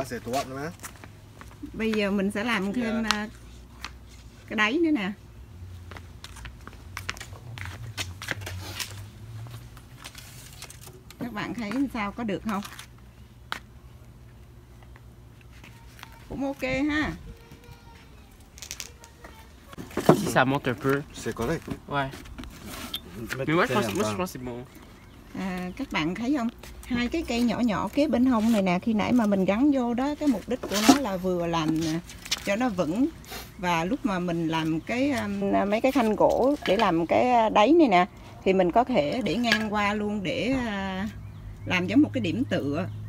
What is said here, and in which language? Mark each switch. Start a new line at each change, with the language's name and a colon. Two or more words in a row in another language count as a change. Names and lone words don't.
Vietnamese: Bây giờ mình sẽ làm thêm cái đáy nữa nè. Các bạn thấy sao, có được không? Cũng ok ha.
French: Si ça monte un peu. C'est correct. Ouais. Mais moi je pense c'est bon.
Vietnamese: Các bạn thấy không? Hai cái cây nhỏ nhỏ kế bên hông này nè, khi nãy mà mình gắn vô đó, cái mục đích của nó là vừa làm cho nó vững, và lúc mà mình làm cái mấy cái thanh gỗ để làm cái đáy này nè, thì mình có thể để ngang qua luôn để làm giống một cái điểm tựa.